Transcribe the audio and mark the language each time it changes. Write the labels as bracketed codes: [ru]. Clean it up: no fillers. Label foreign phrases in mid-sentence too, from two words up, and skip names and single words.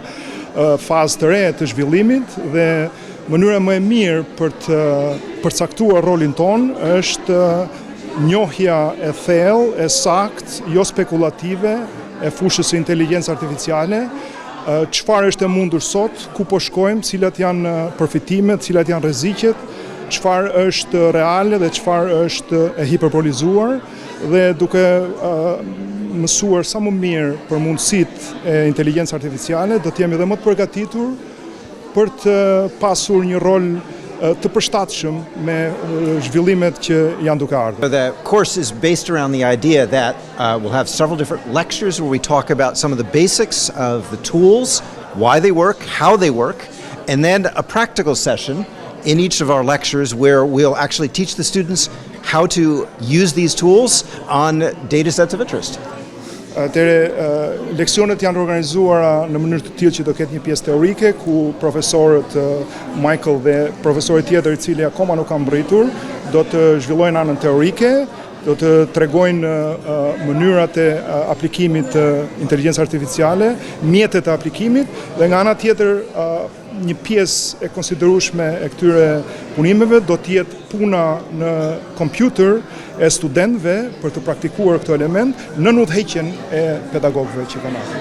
[sq] fazë të re të zhvillimit dhe mënyra më e mirë për të përcaktuar rolin ton është njohja e thellë, e saktë, jo spekulative e fushës së inteligjencës artificiale, çfarë është e mundur sot, ku po shkojmë, cilat janë përfitimet, cilat janë rreziqet, çfarë është reale dhe çfarë është e hiperbolizuar dhe duke mësuar sa më mirë për mundësitë e inteligjencës artificiale, do të jemi edhe më të përgatitur për të pasur një rol të përshtatshëm me zhvillimet që janë duke ardhur. [en] The course is based around the idea that we'll have several different lectures where we talk about some of the basics of the tools, why they work, how they work, and then a practical session in each of our lectures where we'll actually teach the students how to use these tools on data sets of interest. [sq] Leksionet janë organizuara në mënyrë të tillë që do ketë një pjesë teorike ku profesorët Michael dhe profesori tjetër i cili akoma nuk ka mbritur do të zhvillojnë anën teorike, do të tregojnë mënyrat e aplikimit të inteligjencës artificiale, mjetet e aplikimit dhe nga ana tjetër një pjesë e konsiderueshme e këtyre punimeve do të jetë puna në kompjuter e studentëve për të praktikuar këtë element në udhëheqjen e pedagogëve që kanë ardhur.